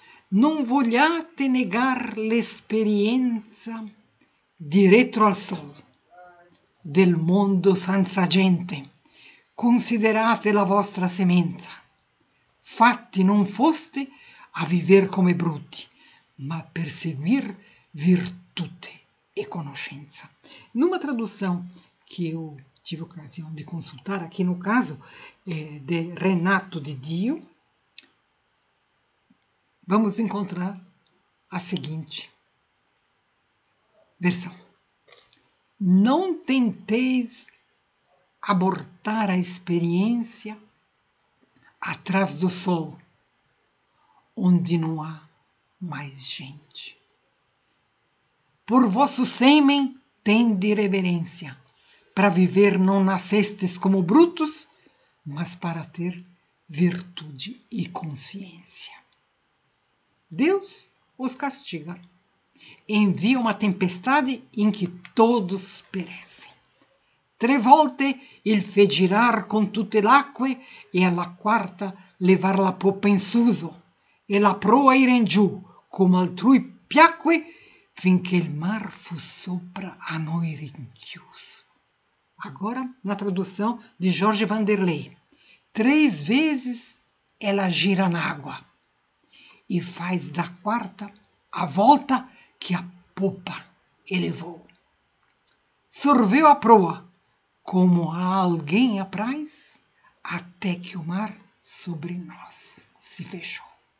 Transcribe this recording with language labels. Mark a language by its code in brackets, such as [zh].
[it] non vogliate negar l'esperienza di Retro al Sol, del mondo senza gente. Considerate la vostra semenza. Fatti non foste a viver come brutti, ma perseguir virtute e conoscenza. [pt] Numa tradução que eu tive ocasião de consultar, aqui no caso de Renato de Dio, vamos encontrar a seguinte versão. Não tenteis abortar a experiência atrás do sol, onde não há mais gente. Por vosso sêmen tende reverência. Para viver não nascestes como brutos, mas para ter virtude e consciência. Deus os castiga. Envia uma tempestade em que todos perecem. [it] 3 volte il fe girar con tutte l'acque e alla quarta levar la poppa in suso e la proa ir in giù, come altrui piacque, finché il mar fu sopra a noi rinchiuso. [pt] Agora, na tradução de Jorge Vanderlei. 3 vezes ela gira na água e faz da quarta a volta que a popa elevou. Sorveu a proa, como a alguém apraz, até que o mar sobre nós se fechou.